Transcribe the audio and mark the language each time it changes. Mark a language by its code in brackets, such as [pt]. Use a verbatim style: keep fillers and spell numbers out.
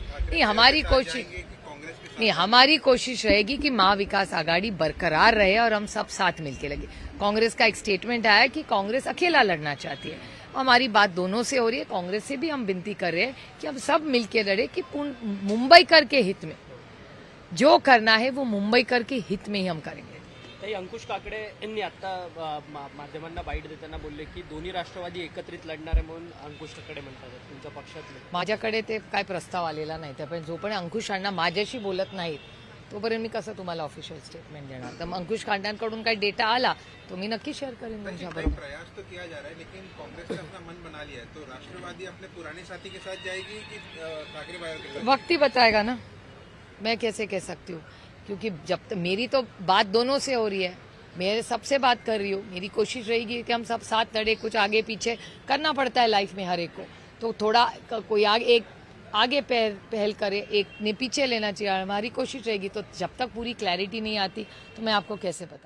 [hi] नहीं, हमारी कोशिश नहीं, हमारी कोशिश रहेगी कि महाविकास आघाड़ी बरकरार रहे और हम सब साथ मिलके लगे. कांग्रेस का एक स्टेटमेंट आया कि कांग्रेस अकेला लड़ना चाहती है. हमारी बात दोनों से हो रही है, कांग्रेस से भी हम विनती कर रहे हैं कि हम सब मिलके लड़े कि पूर्ण मुंबई कर के हित में जो करना है वो मुंबई कर के हित में ही हम करेंगे. [mr] ताई, अंकुश काकडे यांनी आता अ, मा- माध्यमांना बाईट देताना बोलले की दोन्ही राष्ट्रवादी एकत्रित लढणार आहे म्हणून अंकुश काकडे म्हणतात तुमच्या पक्षातले. माझ्याकडे ते काय प्रस्ताव आलेला नाही, त्या पण जोपर्यंत अंकुश अण्णा माझ्याशी बोलत नाहीत तोपर्यंत मी कसं तुम्हाला ऑफिशियल स्टेटमेंट देणार? तर मग अंकुश अण्णांकडून काही डेटा आला तो मी नक्की शेअर करेन तुमच्याबरोबर. [hi] प्रयास तो किया जा रहा है, लेकिन कांग्रेस ने अपना मन बना लिया है, तो राष्ट्रवादी अपने पुराने साथी के साथ जाएगी कि अ, ठाकरे भाइयों के साथ? वक्त ही बताएगा ना, मैं कैसे कह सकती हूँ? क्योंकि जब तक मेरी तो बात दोनों से हो रही है, मेरे सबसे बात कर रही हूँ. मेरी कोशिश रहेगी कि हम सब साथ लड़े. कुछ आगे पीछे करना पड़ता है लाइफ में हर एक को, तो थोड़ा क- कोई आगे एक आगे पहल पहल करे, एक ने पीछे लेना चाहिए. हमारी कोशिश रहेगी, तो जब तक पूरी क्लैरिटी नहीं आती तो मैं आपको कैसे बताऊँ?